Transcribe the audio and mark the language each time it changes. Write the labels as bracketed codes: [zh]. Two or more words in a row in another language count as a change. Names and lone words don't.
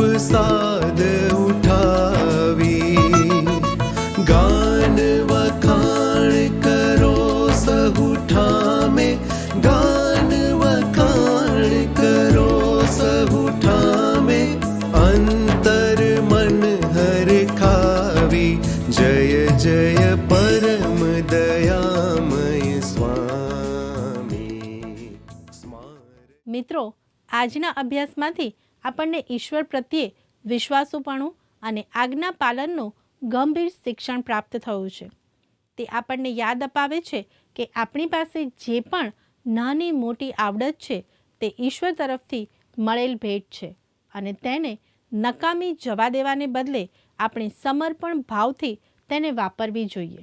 [gu] સાધ ઉઠાવી ગાન વખાણ કરો સહુ ઠામે ગાન વખાણ કરો સહુ ઠામે અંતર મન હર ખાવી જય જય પરમ દયામય સ્વામી મિત્રો, આજના અભ્યાસમાંથી આપણને ઈશ્વર પ્રત્યે વિશ્વાસુપણું અને આજ્ઞા પાલનનું ગંભીર શિક્ષણ પ્રાપ્ત થયું છે. તે આપણને યાદ અપાવે છે કે આપણી પાસે જે પણ નાની મોટી આવડત છે તે ઈશ્વર તરફથી મળેલ ભેટ છે અને તેને નકામી જવા દેવાને બદલે આપણે સમર્પણ ભાવથી તેને વાપરવી જોઈએ.